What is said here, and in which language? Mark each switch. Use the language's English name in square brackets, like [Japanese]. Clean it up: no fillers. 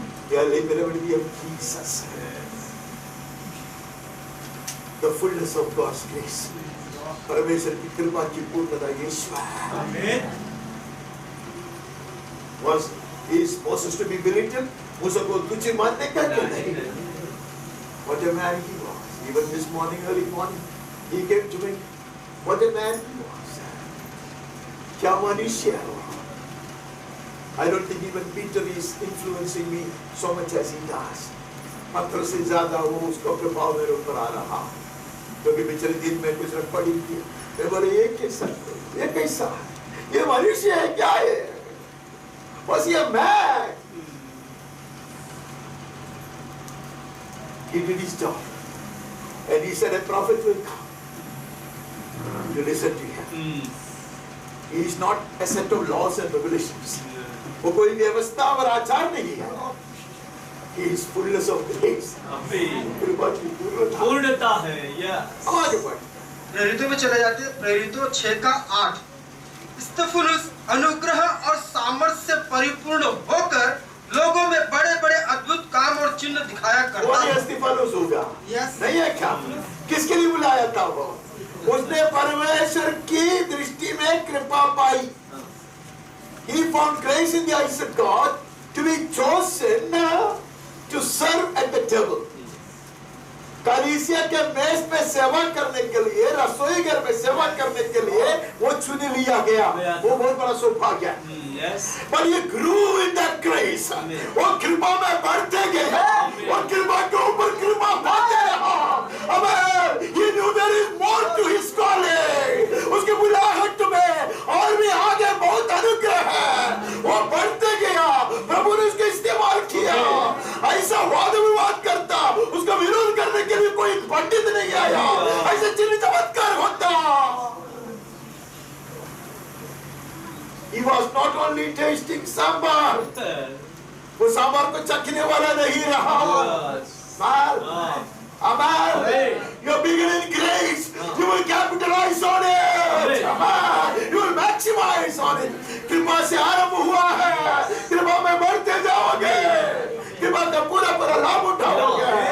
[English] The availability of Jesus, the fullness of God's grace. [Hindi] परमेश्वर की कृपा की पूर्णता यीशु है। [English] Amen. Was he is supposed to be belittled? [Hindi] उसको तुझे मानने का क्यों नहीं? [English] What a man he was. Even this morning, early morning, he came to me. What a man he was. [Hindi] क्या मनुष्य है वो? [English] I don't think even Peter is influencing me so much as he does. [Hindi] पत्थर से ज़्यादा वो उसका प्रभाव मेरे ऊपर आ रहा, क्योंकि पिछले दिन में कुछ रख पड़ी थी। मैं बोले ये कैसा है? ये मनुष्य है क्या है? [English] Was he a man? He did his job, and he said a prophet will come. You listen to him. He is not a set of laws and regulations. [Hindi] वो कोई व्यवस्था और आचार नहीं है। [English] He is fullness of grace. [Hindi] कृपा की पूर्णता है। [English] Yes. [Hindi] आगे बढ़। प्रेरितों में चले जाते हैं। प्रेरितों 6:8। स्तिफनुस अनुग्रह और सामर्थ्य से परिपूर्ण होकर लोगों में बड़े-बड़े अद्भुत काम और चिन्ह दिखाया करता है। स्तिफनुस होगा। [English] Yes. [Hindi] नहीं है क्या? किसके लिए बुलाया था वो? उसने परमेश्वर की दृष्टि में कृपा पाई। [English] He found grace in the eyes of God to be chosen to serve at the table. [Hindi] कलीसिया के मेज पे सेवा करने के लिए, रसोई घर में सेवा करने के लिए वो चुन लिया गया। वो बहुत बड़ा सौभाग्य है। [English] But he grew in that grace. [Hindi] वो कृपा में बढ़ते गए, वो कृपा के ऊपर कृपा पाते रहा। [English] अब he knew there is more to his calling. [Hindi] उसके बुलाहट में और भी आगे बहुत अनुग्रह है। वो बढ़ते गया, प्रभु ने उसको इस्तेमाल किया। ऐसा वाद विवाद करता, उसका विरोध करने के लिए कोई पंडित नहीं आया। ऐसे चिन्ह चमत्कार होता। [English] He was not only tasting sambar, [Hindi] वो सांबार को चखने वाला नहीं रहा। [English] Amen. You're bigger in grace. You will capitalize on it. Amen. You will maximize on it. [Hindi] कृपा से आरंभ हुआ है, कृपा में बढ़ते जाओगे, कृपा का पूरा लाभ उठाओगे।